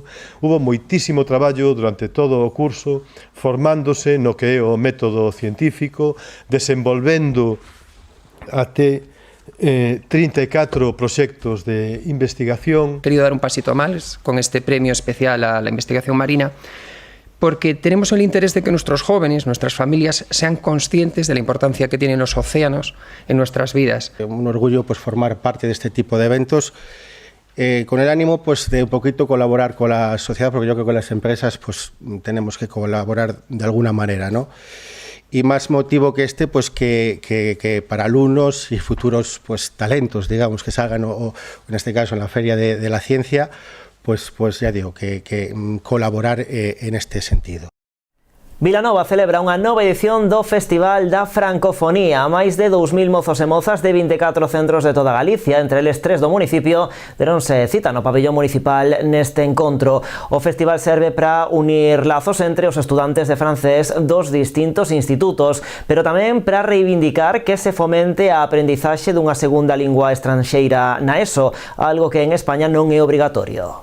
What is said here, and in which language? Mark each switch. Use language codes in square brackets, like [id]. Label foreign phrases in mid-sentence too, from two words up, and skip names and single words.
[gl] Hubo moitísimo traballo durante todo o curso, formándose no que é o método científico, desenvolvendo até 34 proxectos de investigación. [es] Querido dar un pasito máis con este premio especial a la investigación marina, porque tenemos el interés de que nuestros jóvenes, nuestras familias, sean conscientes de la importancia que tienen los océanos en nuestras vidas. Un orgullo pues formar parte de este tipo de eventos, con el ánimo pues de un poquito colaborar con la sociedad, porque yo creo que las empresas pues tenemos que colaborar de alguna manera, ¿no? Y más motivo que este, pues que para alumnos y futuros pues talentos, digamos, que salgan, o en este caso en la Feria de la Ciencia, pues ya digo, que colaborar en este sentido. [gl] Vilanova celebra unha nova edición do Festival da Francofonía. Máis de 2.000 mozos e mozas de 24 centros de toda Galicia, entre eles 3 do municipio, deronse cita no pabellón municipal neste encontro. O festival serve para unir lazos entre os estudantes de francés dos distintos institutos, pero tamén para reivindicar que se fomente a aprendizaxe dunha segunda lingua estranxeira na ESO, algo que en España non é obrigatorio.